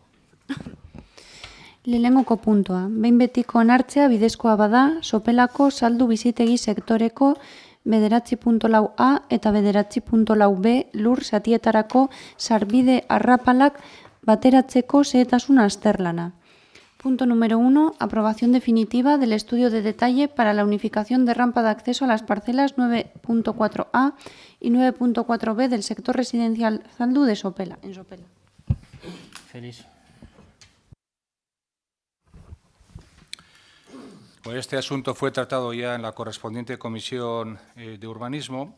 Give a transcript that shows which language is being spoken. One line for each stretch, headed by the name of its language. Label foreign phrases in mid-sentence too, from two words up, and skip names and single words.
Basque: Lehenengoko puntua. Behin betiko onartzea bidezkoa bada, Sopelako saldu bizitegi sektoreko 9.4a eta 9.4b lur zatietarako sarbide arrapalak bateratzeko xehetasun azterlana.
Spanish: Punto número 1. Aprobación definitiva del estudio de detalle para la unificación de rampa de acceso a las parcelas 9.4a y 9.4b del sector residencial Zaldu de Sopela, en Sopela. Feliz. Este asunto fue tratado ya en la correspondiente Comisión de Urbanismo.